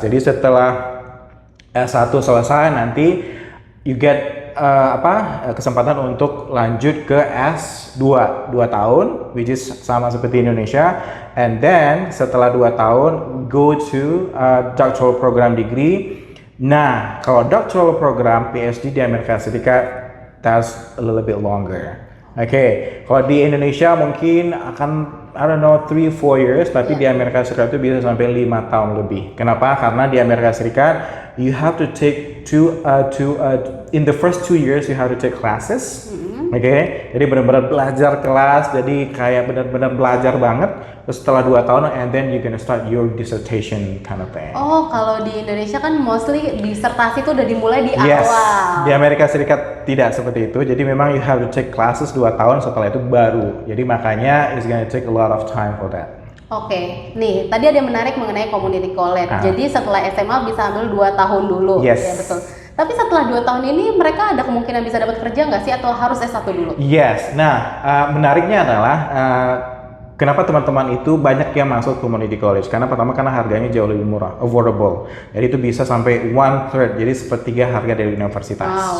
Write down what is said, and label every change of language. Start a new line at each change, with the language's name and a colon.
Indonesian: Jadi setelah S1 selesai nanti
English: you get
Indonesian: kesempatan untuk lanjut ke S2 2 tahun
English: which is
Indonesian: sama seperti Indonesia,
English: and then
Indonesian: setelah 2 tahun
English: go to doctoral program degree.
Indonesian: Nah, kalau doctoral program PhD di Amerika Serikat
English: that's a little bit longer.
Indonesian: Oke, kalau di Indonesia mungkin akan 3-4 years, tapi di Amerika Serikat itu bisa sampai 5 tahun lebih. Kenapa? Karena di Amerika Serikat
English: you have to take in the first 2 years you have to take classes.
Indonesian: Oke, jadi benar-benar belajar kelas, jadi kayak benar-benar belajar banget. Terus setelah 2 tahun,
English: and then you gonna start your dissertation kind of thing.
Indonesian: Oh, kalau di Indonesia kan mostly disertasi itu udah dimulai di
English: Yes,
Indonesian: awal. di Amerika Serikat tidak seperti itu. Jadi memang
English: you have to take classes
Indonesian: 2 tahun, setelah itu baru. Jadi makanya
English: it's gonna take a lot of time for that.
Indonesian: Oke, nih tadi ada yang menarik mengenai community college. Jadi setelah SMA bisa ambil 2 tahun dulu.
English: Yes.
Indonesian: Ya betul. Tapi setelah 2 tahun ini mereka ada kemungkinan bisa dapat kerja nggak sih atau harus S1 dulu? Yes, nah menariknya adalah kenapa teman-teman itu banyak yang masuk community college? Karena pertama karena harganya jauh lebih murah, affordable. Jadi itu bisa sampai 1/3, jadi sepertiga harga dari universitas.